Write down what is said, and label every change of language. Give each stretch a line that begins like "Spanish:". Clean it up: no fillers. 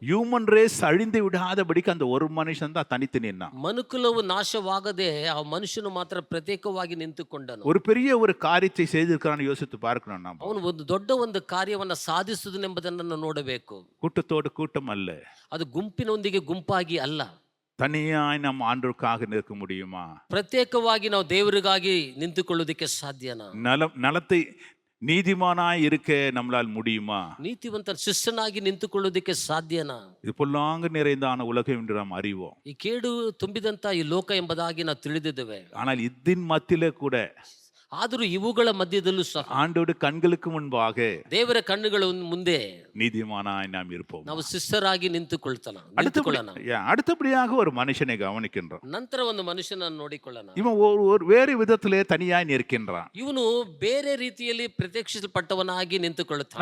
English: human race
Tamil: அழிந்து விடாதபடிக்கு அந்த ஒரு மனுஷன் தான் தனித்து நின்னான்.
Kannada: ಮನುಕುಲವು ನಾಶವಾಗದೆ ಆ ಮನುಷ್ಯನು ಮಾತ್ರ ಪ್ರತ್ಯೇಕವಾಗಿ ನಿಂತುಕೊಂಡನು.
Tamil: ஒரு பெரிய ஒரு காரியத்தை செய்திருக்கிறான்னு யோசித்து பார்க்கணும் நாம்.
Kannada: ಅವನು ಒಂದು ದೊಡ್ಡ ಒಂದು ಕಾರ್ಯವನ್ನ ಸಾಧಿಸುವುದೆಂಬುದನ್ನು ನೋಡಬೇಕು.
Tamil: கூட்டத்தோடு கூட்டம் அல்ல,
Kannada: ಅದು ಗುಂಪಿನೊಂದಿಗೆ ಗುಂಪಾಗಿ ಅಲ್ಲ.
Tamil: தனியாய் நம்ம ஆண்டவருக்காக நிற்க முடியுமா?
Kannada: ಪ್ರತ್ಯೇಕವಾಗಿ ನಾವು ದೇವರಿಗಾಗಿ ನಿಂತುಕೊಳ್ಳುವುದಕ್ಕೆ ಸಾಧ್ಯನಾ?
Tamil: நலத்தை நீதிமானாய் இருக்க நம்மளால் முடியுமா?
Kannada: ನೀತಿವಂತ ಶಿಷ್ಯನಾಗಿ ನಿಂತುಕೊಳ್ಳುವುದಕ್ಕೆ ಸಾಧ್ಯನಾ?
Tamil: இது பொல்லாங்கு நிறைந்தான உலகம் என்று நாம் அறிவோம்.
Kannada: ಈ ಕೇಡು ತುಂಬಿದಂತ ಈ ಲೋಕ ಎಂಬುದಾಗಿ ನಾವು ತಿಳಿದಿದ್ದೇವೆ.
Tamil: ஆனால் இதின் மத்தியிலே கூட
Kannada: ಆದರೂ ಇವುಗಳ ಮಧ್ಯದಲ್ಲೂ ಸಹ
Tamil: ஆண்டோடு கண்களுக்கு முன்பாக
Kannada: ದೇವರ ಕಣ್ಣುಗಳ ಮುಂದೆ
Tamil: நீதிமானாய் நாம் இருப்போம்.
Kannada: ನಾವು ಶಿಷ್ಯರಾಗಿ ನಿಂತುಕೊಳ್ಳೋಣ.
Tamil: அடுத்தபடியாக ஒரு மனுஷனை கவனிக்கின்றோம்.
Kannada: ನಂತರ ಒಂದು ಮನುಷ್ಯನನ್ನು ನೋಡಿಕೊಳ್ಳೋಣ.
Tamil: இவன் ஒரு வேறு விதத்திலே தனியாய் நிற்கின்றான்.
Kannada: ಇವನು ಬೇರೆ ರೀತಿಯಲ್ಲಿ ಪ್ರತ್ಯಕ್ಷಿಸಲ್ಪಟ್ಟವನಾಗಿ ನಿಂತುಕೊಳ್ಳುತ್ತಾನೆ.